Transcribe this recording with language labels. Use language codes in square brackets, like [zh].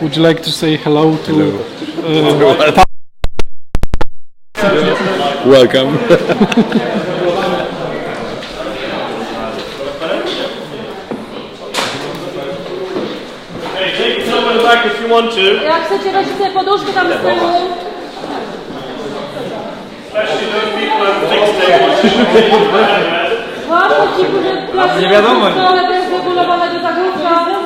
[en] Would you like to say hello to? Welcome. Hey, take it over the back if you want to. [pl] Jak chcecie, weźcie sobie poduszkę tam z tyłu. Especially those people who have fixed tables. Łatwo ci, którzy pracują nie wiadomo. w szkole bez regulowanego zagłówka.